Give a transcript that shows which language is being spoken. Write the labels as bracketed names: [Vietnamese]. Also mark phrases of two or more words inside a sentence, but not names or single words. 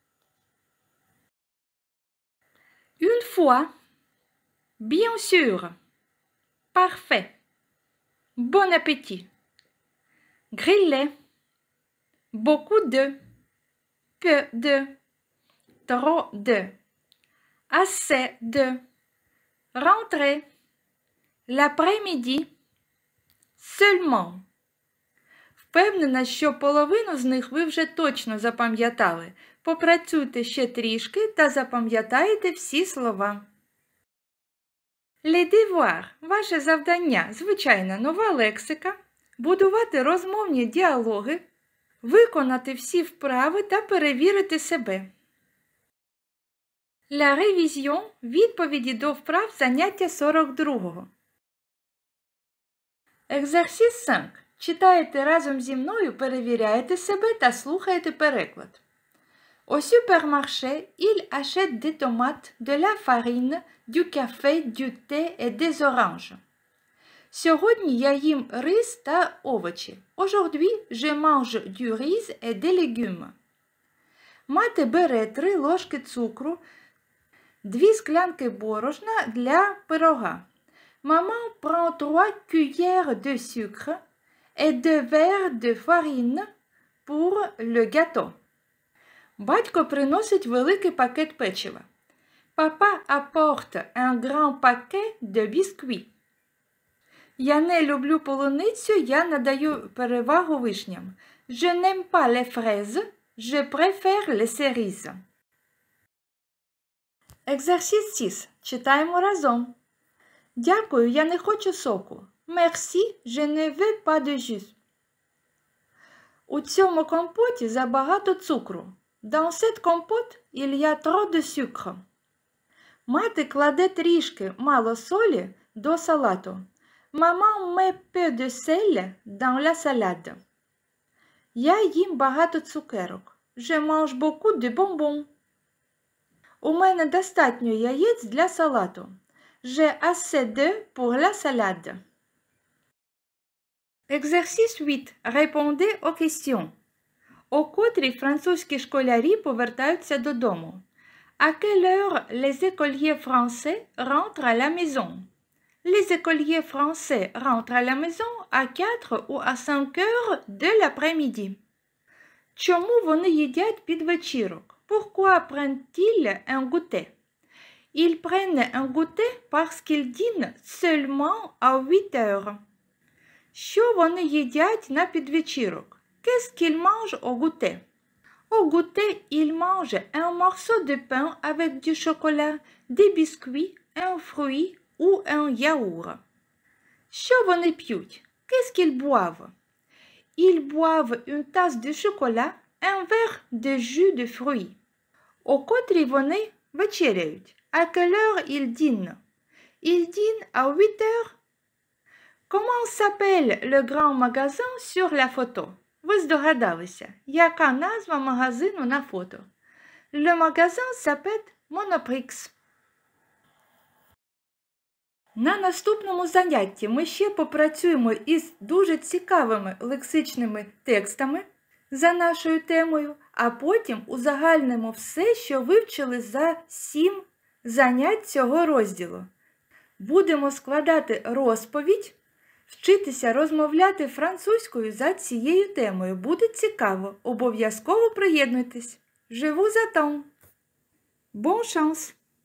[French] Une fois, bien sûr, parfait, bon appétit, grillé, beaucoup de, peu de, trop de, assez de, rentrer, l'après-midi, seulement. [Ukrainian] Впевнена, що половину з них ви вже точно запам'ятали. Попрацюйте ще трішки та запам'ятайте всі слова. [French] Les devoirs – [Ukrainian] ваше завдання, звичайна нова лексика, будувати розмовні діалоги, виконати всі вправи та перевірити себе. [French] La révision – [Ukrainian] відповіді до вправ заняття 42-го. [French] Exercice 5. [Ukrainian] Читаєте разом зі мною, перевіряєте себе та слухаєте переклад. [French] Au supermarché, il achète des tomates, de la farine, du café, du thé et des oranges. [Ukrainian] Сьогодні я їм рис та овочі. [French] Aujourd'hui, je mange du riz et des légumes. [Ukrainian] Мати бере 3 ложки цукру, 2 склянки борошна для пирога. [French] Maman prend 3 cuillères de sucre et 2 verres de farine pour le gâteau. [Ukrainian] Батько приносить великий пакет печива. [French] Papa apporte un grand paquet de biscuits. [Ukrainian] Я не люблю полуницю, я надаю перевагу вишням. [French] Je n'aime pas les fraises, je préfère les cerises. Exercice 6. [Ukrainian] Читаємо разом. Дякую, я не хочу соку. [French] Merci, je ne veux pas de jus. [Ukrainian] У цьому компоті забагато цукру. [French] Dans cette compote, il y a trop de sucre. [Ukrainian] Мати кладе трішки мало солі до салату. [French] Maman met peu de sel dans la salade. [Ukrainian] Я їм багато цукерок. [French] Je mange beaucoup de bonbons. [Ukrainian] У мене достатньо яєць для салату. [French] J'ai assez d'œufs pour la salade. Exercice 8. Répondez aux questions. [Ukrainian] О котрій французькі школярі повертаються додому? [French] À quelle heure les écoliers français rentrent à la maison? Les écoliers français rentrent à la maison à 4 ou à 5 heures de l'après-midi. [Ukrainian] Чому вони їдять під вечірок? [French] Pourquoi prennent-ils un goûter? Ils prennent un goûter parce qu'ils dînent seulement à 8 heures. [Ukrainian] Що вони їдять на підвечірок? [French] Qu'est-ce qu'ils mangent au goûter? Au goûter, ils mangent un morceau de pain avec du chocolat, des biscuits, un fruit ou un yaourt. [Ukrainian] Що вони п'ють? [French] Qu'est-ce qu'ils boivent? Ils boivent une tasse de chocolat, un verre de jus de fruits. [Ukrainian] О котрій вони вечеряють? [French] À quelle heure ils dînent? Ils dînent à 8 heures. Comment s'appelle le grand magasin sur la photo? [Ukrainian] Ви здогадалися, яка назва магазину на фото? [French] Le magasin s'appelle Monoprix. [Ukrainian] На наступному занятті ми ще попрацюємо із дуже цікавими лексичними текстами за нашою темою, а потім узагальнимо все, що вивчили за 7 занять цього розділу. Будемо складати розповідь, вчитися розмовляти французькою за цією темою. Буде цікаво. Обов'язково приєднуйтесь. [French] Je vous attends. Bonne chance!